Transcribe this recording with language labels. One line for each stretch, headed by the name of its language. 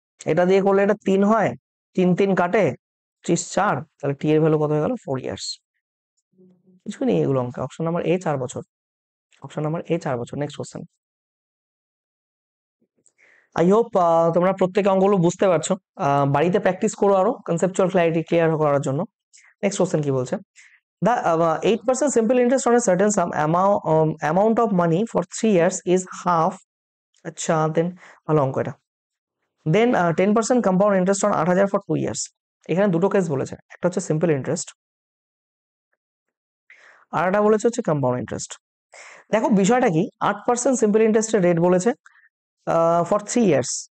Bangla: এটা দিয়ে করলে এটা 3 হয়, 3 3 কাটে 30 4, তাহলে টি এর ভ্যালু কত হয়ে গেল 4 ইয়ার্স। কিছু নেই এগুলো অঙ্কে, অপশন নাম্বার এ 4 বছর, অপশন নাম্বার এ 4 বছর। Next question. আই হোপ তোমরা প্রত্যেক অঙ্কগুলো বুঝতে পারছো, বাড়িতে প্র্যাকটিস করো আরো কনসেপচুয়াল ক্ল্যারিটি ক্লিয়ার করার জন্য। নেক্সট কোশ্চেন কি বলছে,
English: the 8% simple interest on a certain sum amount of money for 3 years is half,
Bangla: আচ্ছা দেন ভালো অঙ্ক এটা।
English: Then 10% compound interest on 8,000 for 2 years।
Bangla: এখানে দুটো কেস বলেছে, একটা হচ্ছে সিম্পল ইন্টারেস্ট আর একটা বলেছে হচ্ছে কম্পাউন্ড ইন্টারেস্ট। দেখো বিষয়টা কি, 8% সিম্পল ইন্টারেস্টের রেট বলেছে ফর 3 ইয়ার্স।